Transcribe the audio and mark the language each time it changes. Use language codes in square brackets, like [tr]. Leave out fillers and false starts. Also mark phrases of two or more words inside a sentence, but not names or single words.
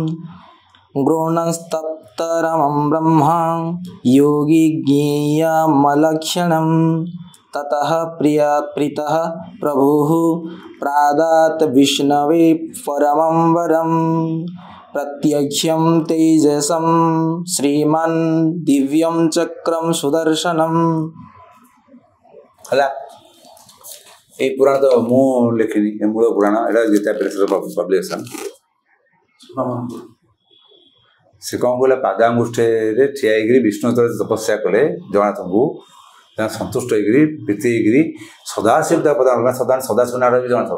[sa] गृह्णस्तप्तरमं ब्रह्मा योगी ज्ञेयमलक्षणं ततः प्रीतः प्रभुः प्रादात् विष्णवे परमं वरं प्रत्यक्षं तेजसं श्रीमन् दिव्यं चक्रं सुदर्शनं [or] ହେଲା এই ପୁରାଣ ତ ମୁଁ ଲେଖିନି ଏ ମୂଳ ପୁରାଣ ଏଇଟା ଗୀତା ପ୍ରେସର ପବ୍ଲିକେସନ୍ ସେ କ'ଣ କହିଲା ପାଦାଙ୍ଗୁଷ୍ଠରେ ଠିଆ ହେଇକିରି ବିଷ୍ଣୁ ଯେତେବେଳେ ତପସ୍ୟା କଲେ ଜଗନ୍ନାଥଙ୍କୁ ତାଙ୍କ ସନ୍ତୁଷ୍ଟ ହେଇକିରି ପ୍ରୀତି ହେଇକିରି ସଦାଶିବ ତା ପ୍ରଦାନ କଲା ସଦାଶିବ ନାଁରେ ବି ଜଗନ୍ନାଥ